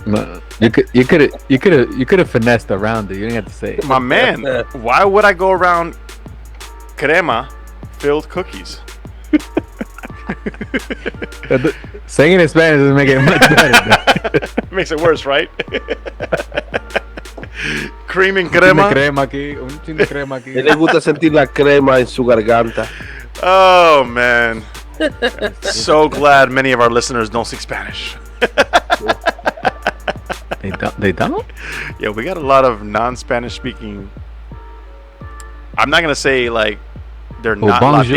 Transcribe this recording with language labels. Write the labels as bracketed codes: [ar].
[en] No, you could have finessed around it. You didn't have to say it. My man, why would I go around crema-filled cookies? Saying it in Spanish doesn't make it much better. Makes it worse, right? Cream and [es] Un chin de crema. crema aquí, un chin de crema aquí. A él le gusta sentir la crema en su garganta. [en] Oh man, so glad many of our listeners don't speak Spanish. They don't? Yeah, we got a lot of non-Spanish speaking. I'm not gonna say like they're Oh, not [fr] bonjour